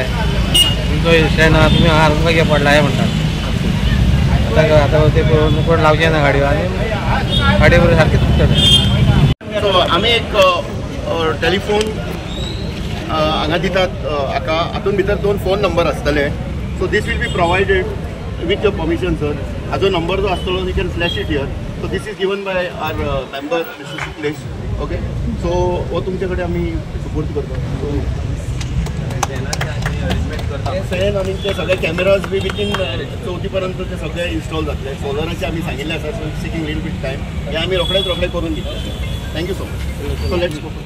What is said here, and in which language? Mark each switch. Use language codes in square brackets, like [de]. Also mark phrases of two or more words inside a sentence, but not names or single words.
[kok] तुमचो विशय ना, तुमी हांगा तुमकां कितें पडला हें म्हणटात. आतां ते कोण लावचे ना गाडयो, आनी गाडी बरी सारकी तुटतले. सो आमी एक टेलिफोन हांगा दितात हाका. हातून भितर 2 फोन नंबर आसतले. [en] so this will be provided with your permission, sir. [kok] हाजो नंबर जो आसतलो [en] you can flash it here. So this is given by our member Mr. Shuklesh. Okay. [kok] So वो तुमचे कडेन आमी सपोर्ट करता. फॅन आणि ते सगळे कॅमेराज [en] be within [kok] 34 पर्यंत ते सगळे इन्स्टॉल जातले. सोलराचे आमी सांगिल्ले आसा. [en] so seeking little bit time [kok] हे आमी रोखडेच करून दितले. [en] thank you so much. so let's go.